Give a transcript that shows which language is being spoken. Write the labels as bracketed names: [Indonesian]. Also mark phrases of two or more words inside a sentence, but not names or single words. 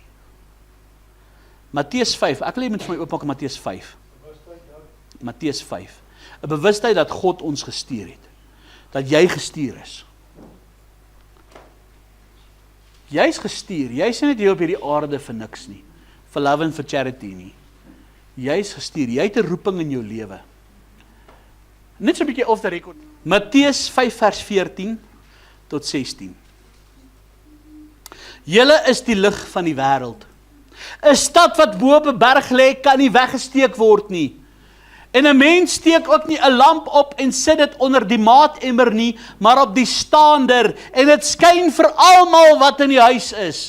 [Afrikaans] Matteus 5, ek wil hê jy moet vir my oopmaak in Matteus 5. Matteus 5. 'n Bewustheid dat God ons gestuur het. Dat jy gestuur is. Jy's gestuur, jy's nie net hier op hierdie aarde vir niks nie. Vir [English] love and [Afrikaans] vir charity nie. Jy's gestuur, jy het 'n roeping in jou lewe. Net so 'n bietjie [English] off the record. [Afrikaans] Matteus 5 vers 14 tot 16. Julle is die lig van die wêreld. 'n Stad wat bo op 'n berg lê, kan nie weggesteek word nie. En 'n mens steek ook nie 'n lamp op en sit dit onder die maatemmer nie, maar op die staander, en dit skyn vir almal wat in die huis is.